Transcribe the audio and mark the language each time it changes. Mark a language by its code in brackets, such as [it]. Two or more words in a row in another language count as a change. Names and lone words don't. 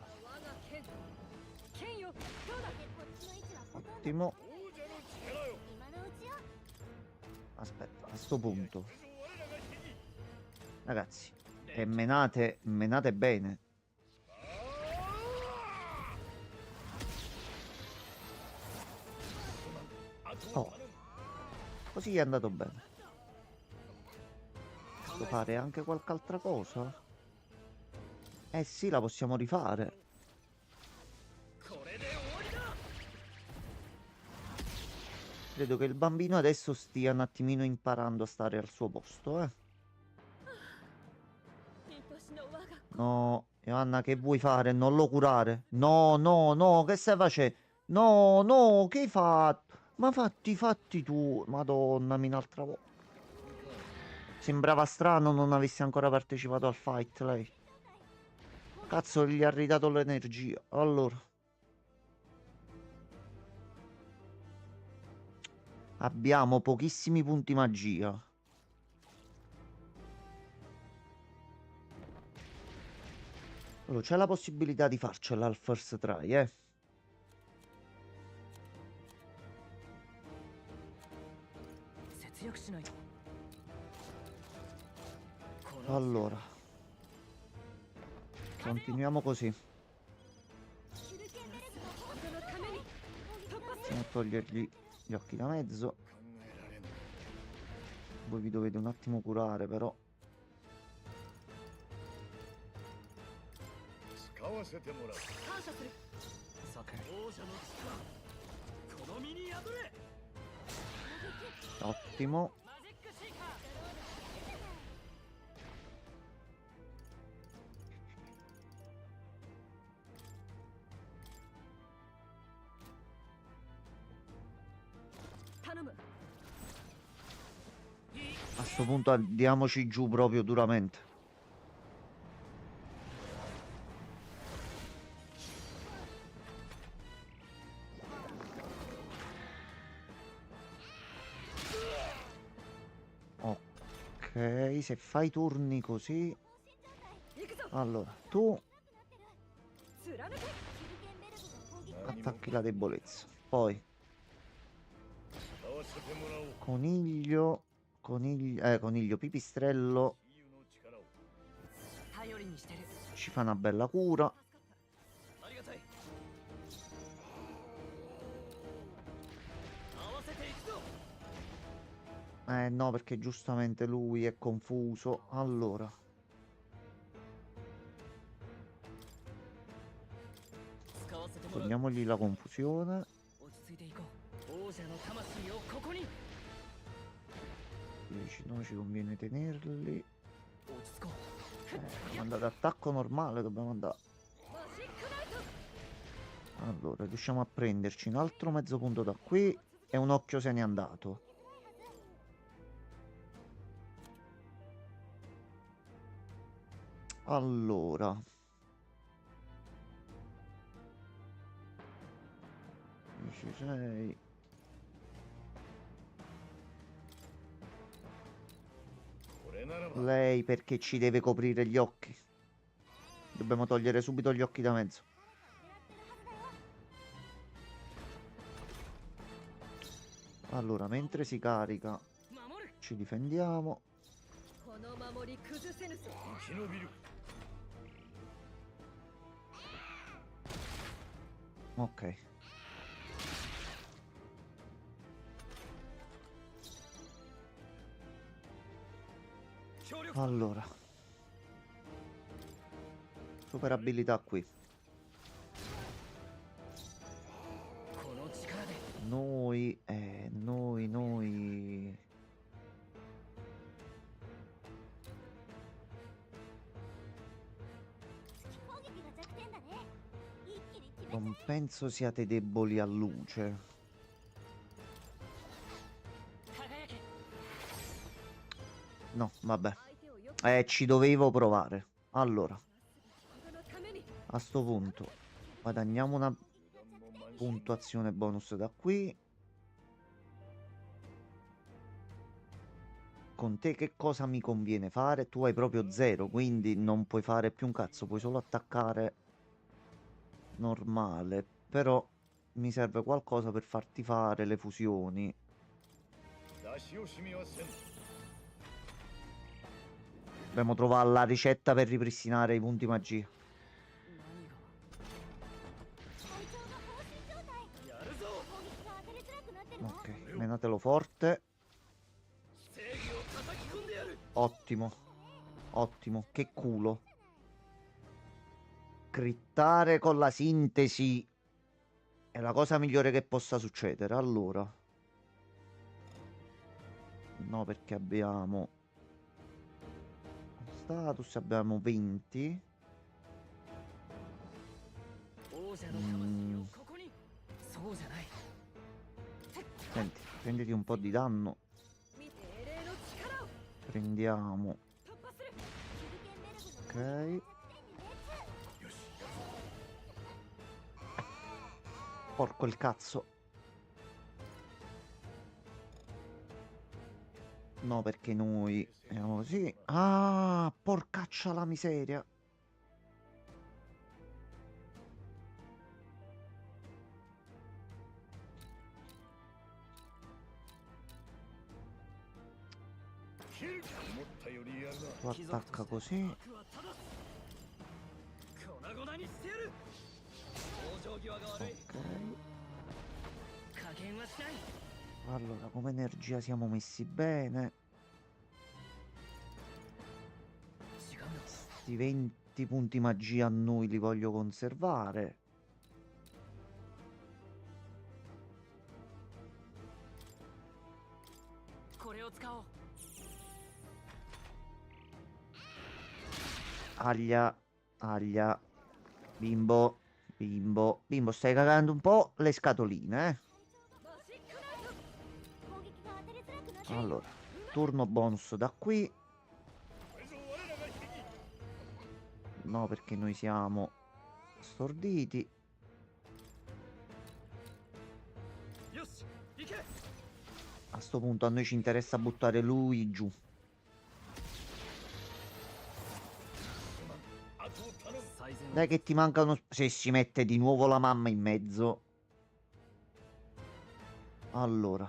[ja] 我が剣剣よどうだこっちの位置はほとんど [it] ottimo. [ja] 王者の力よ今のうちよ。 [it] Aspetta, a sto punto, [ja] 我らが手に [it] ragazzi, e menate bene. Oh, così è andato bene. Posso fare anche qualche altra cosa? Eh sì, la possiamo rifare. [ja] これで終わりだ [it] Credo che il bambino adesso stia un attimino imparando a stare al suo posto, eh. [ja] 愛しの我が子 [it] No, Johanna, che vuoi fare? Non lo curare. No, no, no, che stai facendo? No, no, che hai fatto? Ma fatti tu. Madonna, un'altra volta. Sembrava strano non avessi ancora partecipato al fight, lei. Cazzo, gli ha ridato l'energia. Allora. Abbiamo pochissimi punti magia. Allora, c'è la possibilità di farcela al [en] first try, [it] eh. [ja] 節約しないと [it] Allora. Continuiamo così. [ja] 手裏剣ベルトの人のために突破する [it] Andiamo a togliergli gli occhi da mezzo. [ja] 考えられん [it] Voi vi dovete un attimo curare, però. [ja] 使わせてもらう感謝するさて王者の力この身に宿れ [it] Ottimo. [ja] マジックシーカー頼む [it] A sto punto andiamoci giù proprio duramente. Ok, se fai turni così. [ja] 行くぞ [it] Allora, tu [ja] 貫け手裏剣ベルトの攻撃 [it] attacchi la debolezza. Poi [ja] 使わせてもらおう [it] coniglio, coniglio pipistrello [ja] 自由の力を頼りにしてる [it] ci fa una bella cura. [ja] ありがたい合わせていくぞ [it] No, perché giustamente lui è confuso. Allora, [ja] 使わせてもらう [it] togliamogli la confusione. [ja] 落ち着いていこう王者の魂をここに [it] 10 no, ci conviene tenerli. [ja] 落ち着こう [it] Dobbiamo andare ad attacco normale, dobbiamo andare. [ja] マジックナイト [it] Allora, riusciamo a prenderci un altro mezzo punto da qui e un occhio se n'è andato. Allora. Ci sei. Lei perché ci deve coprire gli occhi? Dobbiamo togliere subito gli occhi da mezzo. Allora, mentre si carica, [ja] 守る [it] ci difendiamo. [ja] この守り崩せぬぞ生き延びる [it] Ok. Allora. Super abilità qui. [ja] この力で [it] Noi. [ja] 攻撃が弱点だね。一気に決め [it] Non penso siate deboli a luce. [ja] 輝け [it] No, vabbè. Ci dovevo provare. Allora, a sto punto guadagniamo una puntuazione bonus da qui. Con te che cosa mi conviene fare? Tu hai proprio 0, quindi non puoi fare più un cazzo, puoi solo attaccare normale. Però mi serve qualcosa per farti fare le fusioni. [ja] 出し惜しみはせん。 [it] Dobbiamo trovare la ricetta per ripristinare i punti magia. [ja] 隊長が放心状態。やるぞ。攻撃が当たりづらくなってるの。 [it] Ok, menatelo forte. [ja] 正義を叩き込んでやる。 [it] Ottimo. Ottimo. Che culo. Crittare con la sintesi è la cosa migliore che possa succedere. Allora. No, perché abbiamo status, abbiamo 20. [ja] 王者の魂をここに。そうじゃない。 [it] Senti, prenditi un po' di danno. [ja] 見て英霊の力を [it] Prendiamo. [ja] 突破する。 [it] Ok. に熱。 Porco il cazzo. No, perché noi siamo così. Ah, porcaccia la miseria. Tu attacca così. [ja] 悪は正す。粉々にしてやる。往生際が悪い。 [it] Ok. [ja] 加減はしない。 [it] Allora, come energia siamo messi bene. [ja] 違うな。 [it] Sti 20 punti magia a noi li voglio conservare. Aglia, aglia. Bimbo, bimbo, bimbo, stai cagando un po' le scatoline, eh. [ja] 攻撃が当たりづらくなってる。 [it] Allora, turno bonus da qui. No, perché noi siamo storditi. [ja] よし、行け。 [it] A sto punto a noi ci interessa buttare lui giù. Dai che ti manca uno... Se si mette di nuovo la mamma in mezzo. Allora.